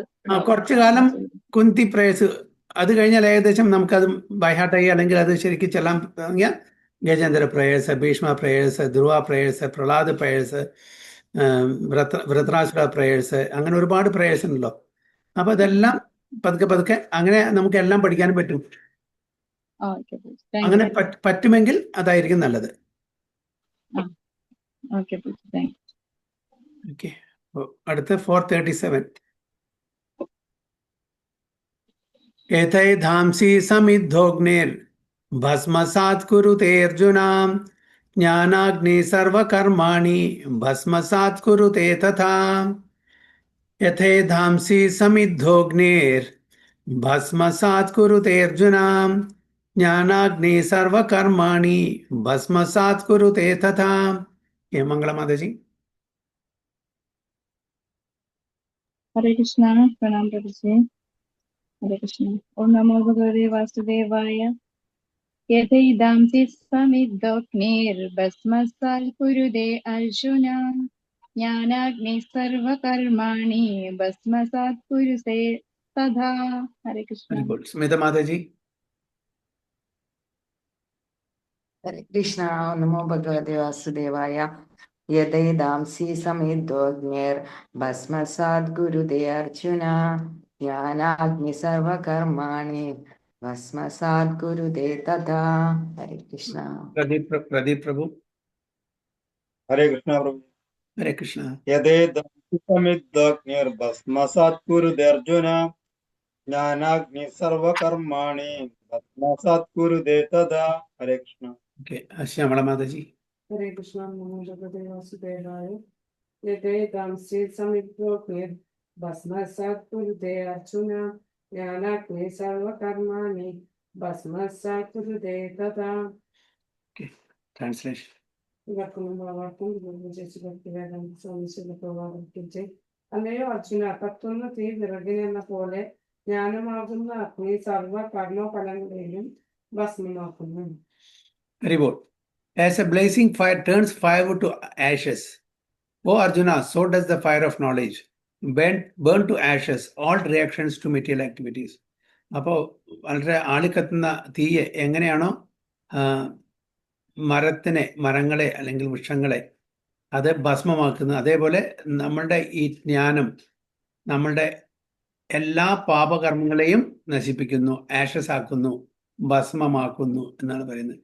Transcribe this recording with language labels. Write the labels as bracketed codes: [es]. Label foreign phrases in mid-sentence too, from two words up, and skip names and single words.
[ml] കുറച്ചു കാലം കുന്തി പ്രേയസ്, അത് കഴിഞ്ഞാൽ ഏകദേശം നമുക്കത് ബൈഹാർട്ടായി, അല്ലെങ്കിൽ അത് ശരിക്കും ചെല്ലാൻ തുടങ്ങിയാൽ ഗജേന്ദ്ര പ്രേയസ്, ഭീഷ്മ പ്രേയസ്, ധ്രുവ പ്രേയസ്, പ്രഹ്ലാദ പ്രേയസ്, വൃത്രാസുര പ്രേയസ്, അങ്ങനെ ഒരുപാട് പ്രേയസ് ഉണ്ടല്ലോ. അപ്പൊ അതെല്ലാം പതുക്കെ പതുക്കെ അങ്ങനെ നമുക്ക് എല്ലാം പഠിക്കാനും പറ്റും. [en] okay thank [ml] അങ്ങനെ [en] യു. [ml] പറ്റുമെങ്കിൽ അതായിരിക്കും നല്ലത്. [en] okay thank you. [ml] ഓക്കെ. അടുത്ത് 437. [sa] एतैधांसि समिद्धोऽग्निर्भस्मसात् कुरुते अर्जुन ज्ञानाग्नि सर्वकर्माणि भस्मसात् कुरुते तथा यथैधांसि समिद्धोऽग्निर्भस्मसात् कुरुते अर्जुन ज्ञानाग्नि सर्वकर्माणि भस्मसात् कुरुते तथा. [hi] ये मंगला माता जी. हरे कृष्णा. प्रणाम प्रभुजी. हरे कृष्ण. [sa] ओम नमो भगवते वासुदेवाय. यथैधांसि समिद्धोऽग्निर्भस्मसात् कुरुते अर्जुन ज्ञानाग्नि सर्वकर्माणि भस्मसात् कुरुते तथा. [hi] हरे कृष्ण. स्मिता माता जी. [ml] ഹരേ കൃഷ്ണ. [sa] नमो भगवते वासुदेवाय. यथैधांसि समिद्धोऽग्निर्भस्मसात् कुरुते अर्जुन ज्ञानाग्नि सर्वकर्माणि भस्मसात् कुरुते तथा. [ml] ഹരേ കൃഷ്ണ. [hi] प्रदीप प्रभु. हरे कृष्ण प्रभु. हरे कृष्ण. [sa] यदेदमिद्धग्निर्भस्मसात् कुरुते अर्जुन ज्ञानाग्नि सर्वकर्माणि भस्मसात् कुरुते तदा. [hi] हरे कृष्ण. ओके. श्यामला माता जी. हरे कृष्ण. [sa] नमो भगवते वासुदेवाय. यथैधांसि समिद्धोऽग्निर्भस्मसात् कुरुते अर्जुन ज्ञानाग्नि सर्वकर्माणि भस्मसात् कुरुते तथा. [en] Okay. Translation. [ml] അല്ലയോ അർജുന, കത്തുന്ന തീ വിറകിനെന്ന പോലെ ജ്ഞാനമാകുന്ന അഗ്നി സർവ കർമ്മഫലങ്ങളെയും ഭസ്മമാക്കുന്നു. [en] Very good. As a blazing fire turns fire to ashes, O Arjuna, so does the fire of knowledge burn to ashes all reactions to material activities. [ml] അപ്പോൾ വളരെ ആളിക്കത്തുന്ന തീയെ എങ്ങനെയാണോ മരങ്ങളെ അല്ലെങ്കിൽ വൃക്ഷങ്ങളെ അത് ഭസ്മമാക്കുന്നത്, അതേപോലെ നമ്മളുടെ ഈ ജ്ഞാനം നമ്മളുടെ എല്ലാ പാപകർമ്മങ്ങളെയും നശിപ്പിക്കുന്നു, ആഷസ് ആക്കുന്നു, ഭസ്മമാക്കുന്നു എന്നാണ് പറയുന്നത്.